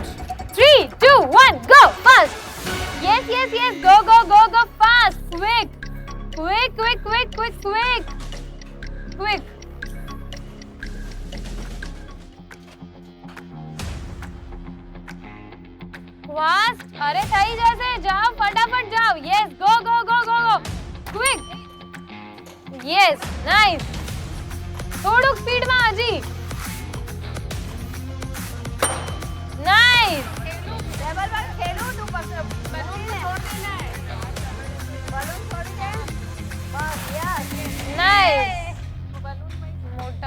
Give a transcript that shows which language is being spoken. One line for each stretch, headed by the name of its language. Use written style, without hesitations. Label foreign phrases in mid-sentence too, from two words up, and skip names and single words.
English: 3, 2, 1, go! Fast! Yes, yes, yes. Go, go, go, go fast. Quick. Quick, quick, quick, quick, quick. Quick. Fast.
Gujarati: અરે થઈ જશે. જાઓ ફટાફટ જાઓ.
English: Yes, go, go, go, go, go. Quick. Yes, nice.
Gujarati: થોડુંક સ્પીડમાં હજી.
English: Nice. Nice.
Gujarati: મોટા.